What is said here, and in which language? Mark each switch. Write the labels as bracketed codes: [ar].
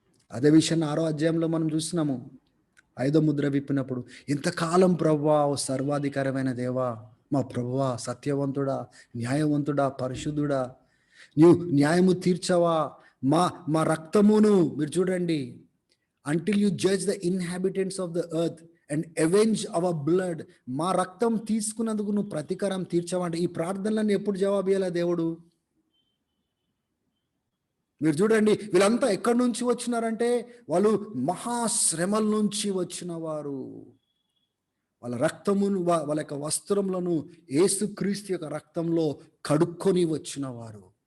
[te] అదే విషయాన్ని 6వ అధ్యాయంలో మనం చూస్తున్నాము. 5వ ముద్ర విప్పినప్పుడు, ఇంతకాలం ప్రభువా, ఓ సర్వాధికారమైన దేవా, మా ప్రభువా, సత్యవంతుడా, న్యాయవంతుడా, పరిశుద్ధుడా, నీవు న్యాయము తీర్చవా, మా రక్తమును మీరు చూడండి, [en] until you judge the inhabitants of the earth and avenge our blood. [te] మా రక్తం తీసుకున్నందుకు నువ్వు ప్రతీకారం తీర్చవంటే ఈ ప్రార్థనలను ఎప్పుడు జవాబు ఇవ్వాలా దేవుడు? మీరు చూడండి, వీళ్ళంతా ఎక్కడి నుంచి వచ్చినారంటే వాళ్ళు మహాశ్రమల నుంచి వచ్చిన వారు. వాళ్ళ రక్తమును, వాళ్ళ యొక్క వస్త్రములను యేసుక్రీస్తు యొక్క రక్తంలో కడుక్కొని వచ్చిన వారు.